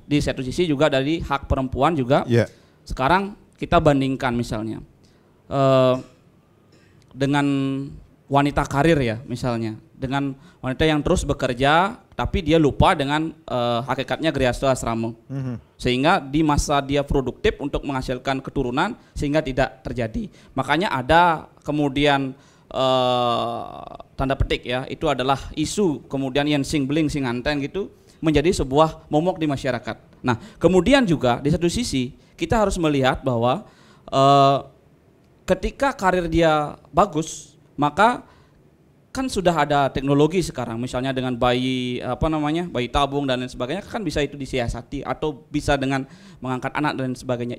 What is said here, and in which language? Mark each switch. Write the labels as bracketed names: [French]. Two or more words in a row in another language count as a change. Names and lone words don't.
[Indonesian] Di satu sisi juga dari hak perempuan juga. Sekarang kita bandingkan misalnya dengan wanita karir ya, misalnya dengan wanita yang terus bekerja tapi dia lupa dengan hakikatnya [Sanskrit] गृहस्थ आश्रम, [Indonesian] sehingga di masa dia produktif untuk menghasilkan keturunan sehingga tidak terjadi. Makanya ada kemudian tanda petik ya, itu adalah isu kemudian yang [Balinese] sing beling sing anten [Indonesian] gitu menjadi sebuah momok di masyarakat. Nah kemudian juga di satu sisi kita harus melihat bahwa ketika karir dia bagus, maka kan sudah ada teknologi sekarang, misalnya dengan bayi bayi tabung dan lain sebagainya, kan bisa itu disiasati atau bisa dengan mengangkat anak dan sebagainya.